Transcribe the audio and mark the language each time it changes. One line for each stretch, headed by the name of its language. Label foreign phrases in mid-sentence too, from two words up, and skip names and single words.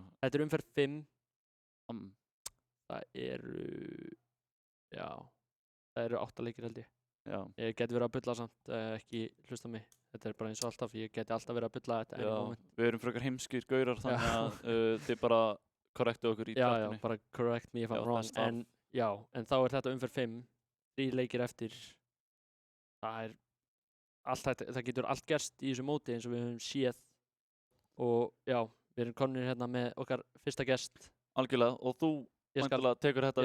Icelandic: Þetta er umferð 5. Það eru 8 leikir held ég. Já. Ég geti verið að bulla samt, ekki hlusta mig. Þetta er bara eins og alltaf, ég geti alltaf verið að bulla þetta
English: any moment.
Icelandic: Við erum frekar heimskir gaurar þannig að þið bara korrektu okkur í tjartinni. Já, bara
English: correct me if I'm wrong.
Icelandic: En þá er þetta umferð 5, 3 leikir eftir. Það getur allt gerst í þessu móti eins og við höfum séð. Og já, við erum komnir hérna með okkar fyrsta gest. Algjörlega, og þú Ég skal, væntanlega tekur þetta